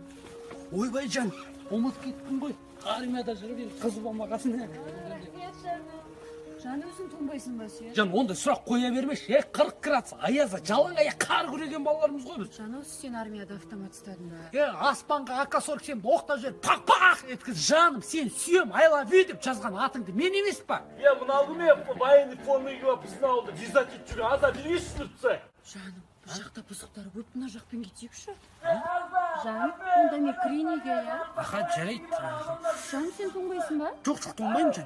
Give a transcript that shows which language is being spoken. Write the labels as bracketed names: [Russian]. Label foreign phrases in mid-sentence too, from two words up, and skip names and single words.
[Kazakh] Ойбай жан, ұмытып кеттім ғой. Армияда жүріп ел қызы болмағасын. Жан, өзің тоңбайсың ба сен? Жан, онда сұрақ қоя бермеші. 40 градус аязда жалаң аяқ қар күреген балаларымыз ғой біз. Жан, осы сен армияда автомат ұстадың ба? Аспанға АК-47 оқтап жіберіп пақ-пақ еткіз. Жаным, сен сүйем, [English] I love you [Kazakh] деп жазған атыңды мен емес па? Мынау кім [Russian] военный форма [Kazakh] киіп сынауды дезертир жүрген ата білесіздер тұсай. Жаным, бұл жақта бұзықтар көп, мына жақпен кетейікші. Жаным, онда мен кірейінеге, я? Аха, жарайды. Жаным, сен тоңбайсың ба? Жоқ, тоңбаймын жан.